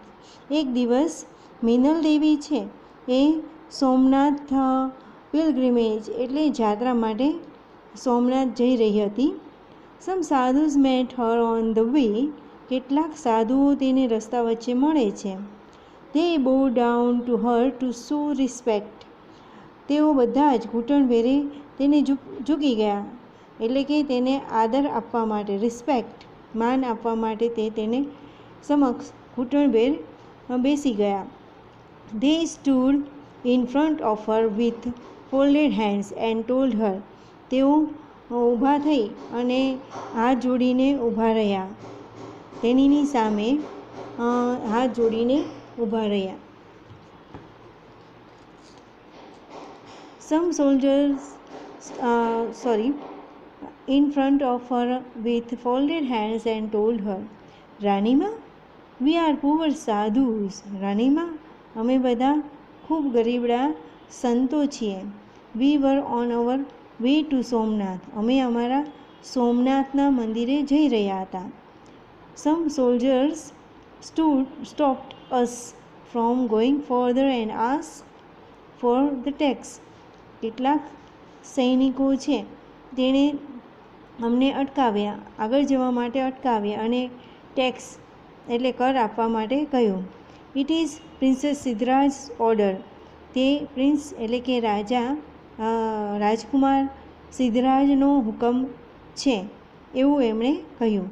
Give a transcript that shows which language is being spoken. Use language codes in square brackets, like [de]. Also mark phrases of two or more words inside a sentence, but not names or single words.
[gu] એક દિવસ મિનલ દેવી છે એ સોમનાથ પિલગ્રિમેજ એટલે યાત્રા માટે સોમનાથ જઈ રહી હતી. [en] Some sadhus met her on the way. [gu] કેટલાક સાધુઓ તેને રસ્તા વચ્ચે મળે છે. [en] They bow down to her to show respect. [gu] તેઓ બધા જ ઘૂંટણભેરે તેને ઝૂકી ગયા, એટલે કે તેને આદર આપવા માટે, રિસ્પેક્ટ માન આપવા માટે તે તેને સમક્ષ ઘૂંટણભેર બેસી ગયા. [en] They stood in front of her with folded hands and told her. [gu] તેઓ ઊભા થઈ અને હાથ જોડીને ઊભા રહ્યા. તેણીની સામે હાથ જોડીને ઊભા રહ્યા. [en] Some soldiers, in front of her with folded hands and told her, Ranima, we are poor sadhus. Ranima, [gu] અમે બધા ખૂબ ગરીબડા સંતો છીએ. [en] We were on our way to Somnath. [gu] અમે અમારા સોમનાથના મંદિરે જઈ રહ્યા હતા. [en] Some soldiers stopped us from going further and asked for the tax. [gu] કેટલાક સૈનિકો છે તેણે અમને અટકાવ્યા, આગળ જવા માટે અટકાવ્યા અને ટેક્સ એટલે કર આપવા માટે કહ્યું. [en] It is Princess Siddhraj order. [gu] તે પ્રિન્સ એટલે કે રાજકુમાર સિદ્ધરાજનો હુકમ છે એવું એમણે કહ્યું.